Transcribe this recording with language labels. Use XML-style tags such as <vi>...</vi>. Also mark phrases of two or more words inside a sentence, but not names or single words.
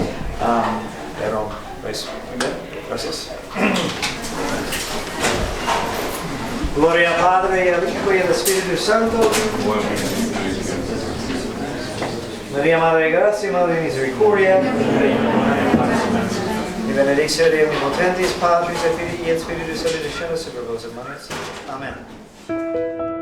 <es>Pero, pues, muy bien, gracias. Gloria al Padre, y al Hijo, y al Espíritu Santo. María, Madre de Gracia, Madre de Misericordia.</es> <la>y benedizione Dei Omnipotentis, Patris et Filii et Spiritus Sancti, descendat super vos et manet. Amen.</la>